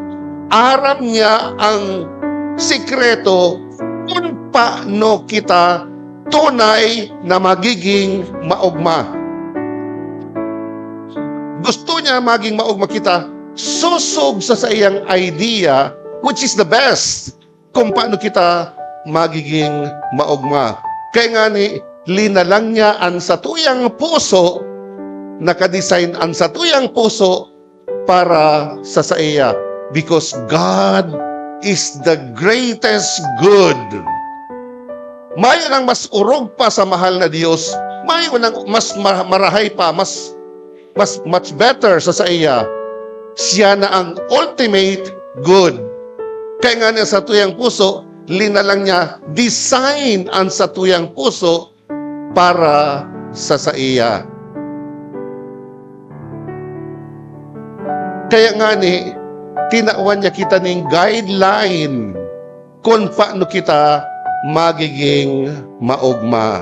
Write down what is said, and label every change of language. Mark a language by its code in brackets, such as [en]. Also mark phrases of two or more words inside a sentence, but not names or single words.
[bik] Aram niya ang sikreto kung paano kita tunay na magiging maugma. Gusto niya maging maugma kita, susog sa iyang idea, [en] which is the best, [bik] kung paano kita magiging maugma. Kaya nga ni, linalang niya ang satuyang puso, nakadesign ang satuyang puso para sa iya. [en] Because God is the greatest good. [bik] Mayon ang mas urog pa sa mahal na Diyos, mayon ang mas marahay pa, [en] much better [bik] sa iya. Siya na ang [en] ultimate good. [bik] Kaya nga niya sa tuyang puso, linalang niya, design ang sa tuyang puso para sa iya. Kaya nga ni, tinawan niya kita ng guideline kung paano kita magiging maugma.